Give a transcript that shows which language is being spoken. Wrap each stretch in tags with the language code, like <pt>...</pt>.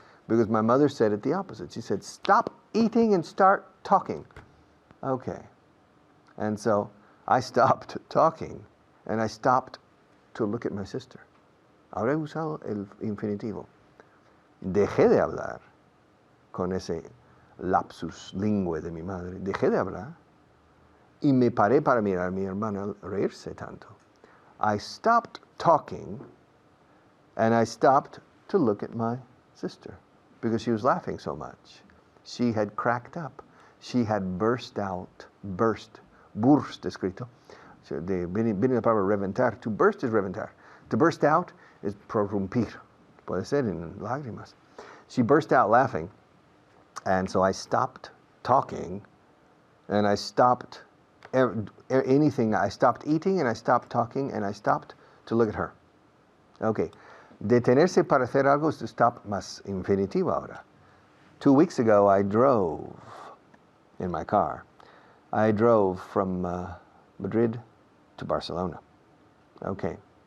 <en>Because my mother said it the opposite. She said, stop eating and start talking. Okay. And so I stopped talking and I stopped to look at my sister.</en> <es>Ahora he usado el infinitivo. Dejé de hablar con ese lapsus lingüe de mi madre. Dejé de hablar y me paré para mirar a mi hermana reírse tanto.</es> <en>I stopped talking and I stopped to look at my sister because she was laughing so much. She had cracked up. She had burst out.</en> <es>Burst escrito. Viene la palabra reventar. To burst is reventar.</es> <en>To burst out is</en> <es>prorrumpir. Puede ser en lágrimas.</es> <en>She burst out laughing. And so I stopped talking and I stopped anything. I stopped eating and I stopped talking and I stopped to look at her. Okay.</en> <es>Detenerse para hacer algo</es> <en>is to stop</en> <es>más infinitivo ahora.</es> <en>2 weeks ago, I drove in my car. I drove from Madrid to Barcelona. Okay.</en>